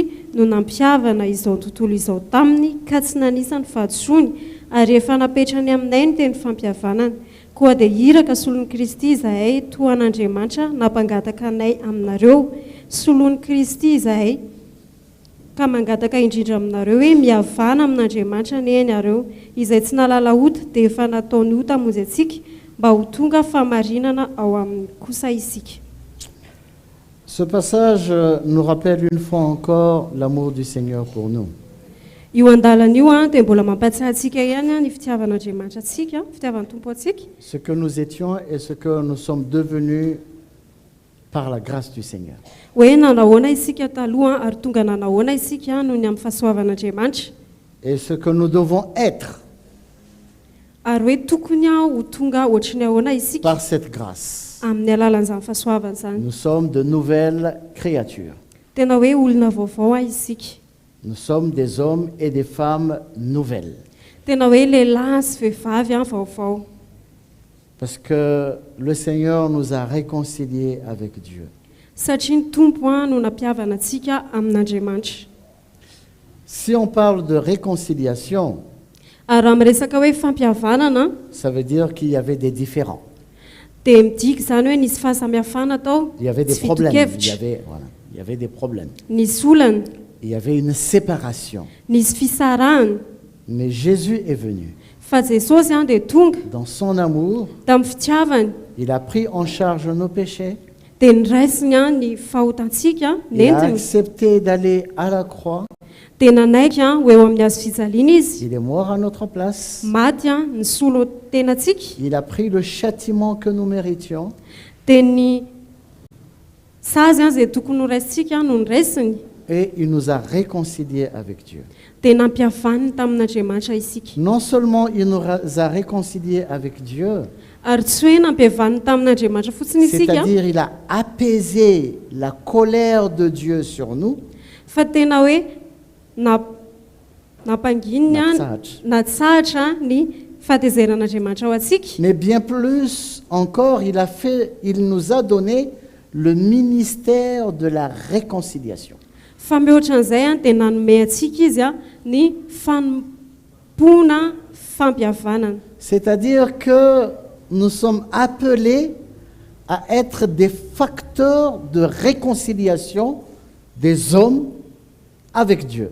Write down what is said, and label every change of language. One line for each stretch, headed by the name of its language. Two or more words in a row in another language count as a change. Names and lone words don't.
Malagasy: no nampihavana izao tontolo izao taminy ka tsy nanisany fahatsoany ary efa napetrany aminay ny teny fampihavanana koa dia hiraka solon'ny Kristy izahay toa an'Andriamanitra nampangataka anay aminareo solon'ny Kristy izahay ka mangataka indrindra aminareo hoe mihavana amin'Andriamanitra ny ianareo izay tsy nalala ota dia efa nataony ota hamonjy antsika mba ho tonga famarinana ao amin'ny kosa isika.
French: Ce passage nous rappelle une fois encore l'amour du Seigneur pour nous.
Malagasy: Io andalana io dia mbola mampatsiahy antsika ihany ny fitiavan'Andriamanitra antsika, fitiavan'ny Tompo antsika.
French: Ce que nous étions et ce que nous sommes devenus par la grâce du Seigneur.
Malagasy: Hoe nanahoana isika taloha ary tonga nanahoana isika noho ny amin'ny fahasoavan'Andriamanitra.
French: Et ce que nous devons être
Malagasy: Ary hoe tokony ho tonga ohatry ny ahoana isika
French: par cette grâce.
Malagasy: amin'ny alalan'izany fahasoavana zany.
French: Nous sommes de nouvelles créatures.
Malagasy: Tena hoe olona vaovao isika.
French: Nous sommes des hommes et des femmes nouvelles.
Malagasy: Tena hoe lehilahy sy vehivavy vaovao.
French: Parce que le Seigneur nous a réconciliés avec Dieu.
Malagasy: Satria ny Tompo no nampihavana antsika amin'Andriamanitra.
French: Si on parle de réconciliation,
Malagasy: Ary raha miresaka hoe fampihavanana
French: ça veut dire qu'il y avait des différends.
Malagasy: dia midika zany hoe nisy fahasamihafana tao,
French: Il y avait des
Malagasy: tsy
French: problèmes.
Malagasy: fitokevitra,
French: Il y avait des problèmes.
Malagasy: nisy olana,
French: Il y avait une séparation.
Malagasy: nisy fisarahana.
French: Mais Jésus est venu.
Malagasy: Fa Jesosy dia tonga
French: Dans son amour,
Malagasy: tamin'ny fitiavany
French: il a pris en charge nos péchés.
Malagasy: dia niraisiny ny fahotantsika
French: Il a
Malagasy: nentiny
French: accepté d'aller à la croix.
Malagasy: dia nanaiky ho eo amin'ny hazo fijaliana izy
French: Il est mort à notre place.
Malagasy: maty ny solo tenantsika
French: Il a pris le châtiment que nous méritions.
Malagasy: dia ny sazy zay tokony ho raisitsika no niraisiny
French: Et il nous a réconciliés avec Dieu.
Malagasy: dia nampihavaniny tamin'Andriamanitra isika.
French: Non seulement il nous a réconciliés avec Dieu,
Malagasy: Ary tsy hoe nampihavaniny tamin'Andriamanitra fotsiny isika
French: c'est-à-dire il a apaisé la colère de Dieu sur nous.
Malagasy: fa tena hoe nampangininy natsahatra ny fahatezerin'Andriamanitra ao antsika.
French: Mais bien plus encore, il nous a donné le ministère de la réconciliation.
Malagasy: Fa mihoatran'izay dia nanome antsika izy ny fanompona fampihavanana.
French: C'est-à-dire que nous sommes appelés à être des facteurs de réconciliation des hommes avec Dieu.